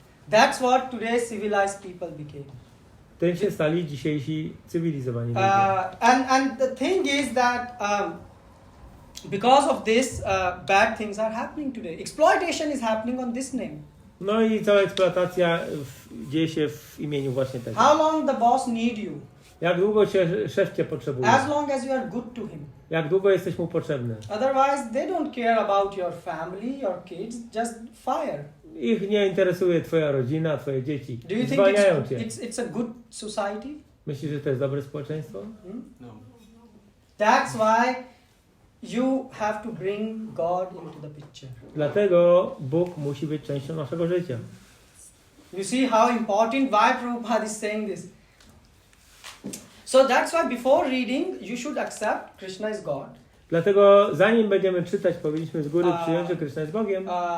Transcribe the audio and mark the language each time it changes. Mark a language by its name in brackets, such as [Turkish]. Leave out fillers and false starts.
[English] That's what today's civilized people became. [Polish] Tym się stali dzisiejsi cywilizowani ludzie. [English] And the thing is that because of this, bad things are happening today. Exploitation is happening on this name. [Polish] No i cała eksploatacja dzieje się w imieniu właśnie tego. [English] How long the boss need you? [Polish] Jak długo szef cię potrzebuje? [English] As long as you are good to him. [Polish] Jak długo jesteś mu potrzebny? [English] Otherwise, they don't care about your family, your kids. Just fire. [Polish] Ich nie interesuje twoja rodzina, twoje dzieci. [English] Do you think [Polish] zwalniają cię. [English] It's a good society? [Polish] Myślisz, że to jest dobre społeczeństwo? [English] No. That's why you have to bring God into the picture. [Polish] Dlatego Bóg musi być częścią naszego życia. [English] You see how important, why Prabhupada is saying this. So that's why before reading, you should accept Krishna is God. [Polish] Dlatego zanim będziemy czytać, powinniśmy z góry przyjąć, że Krishna jest Bogiem.